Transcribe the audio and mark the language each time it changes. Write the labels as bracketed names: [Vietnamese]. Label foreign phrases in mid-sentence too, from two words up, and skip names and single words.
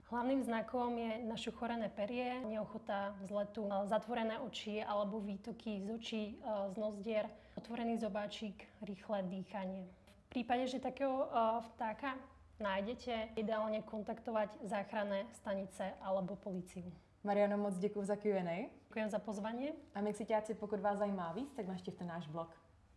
[Slovak] Hlavným znakom je našuchorené perie, neochota vzletu, zatvorené oči alebo výtoky z očí, z nozdier, otvorený zobáčik, rýchle dýchanie. V prípade, že takého vtáka nájdete, [Czech] ideálně kontaktovat [Slovak] záchranné stanice alebo policiu. [Czech] Mariano, moc děkuji za Q&A. Děkujem za pozvání. A Mixiťáci, pokud vás zajímá víc, tak navštivte náš blog.